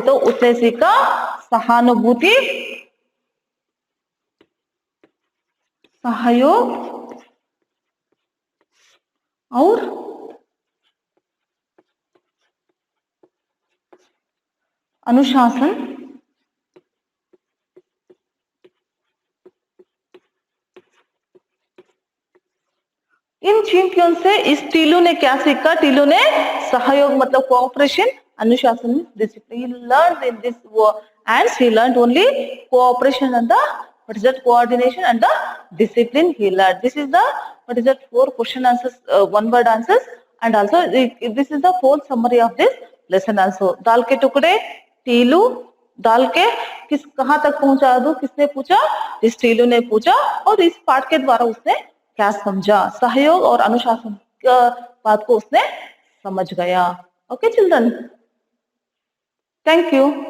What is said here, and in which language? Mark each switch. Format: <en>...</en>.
<hi>तो उसने सीखा सहानुभूति, सहयोग और अनुशासन। इन चींटियों से इस टीलू ने क्या सीखा? टीलू ने सहयोग मतलब कोऑपरेशन, अनुशासन, discipline.</hi> <en>He learned in this and he learned only cooperation and the what is that coordination and the discipline he learned. This is the what is that 4 question answers, one word answers, and also this is the whole summary of this lesson also.</en> <hi>दाल के टुकड़े, टीलू, दाल के किस कहाँ तक पहुंचा दूं? किसने पूछा? इस टीलू ने पूछा और इस पाठ के द्वारा उसने क्या समझा? सहयोग और अनुशासन बात को उसने समझ गया।</hi> <en>Okay children, thank you.</en>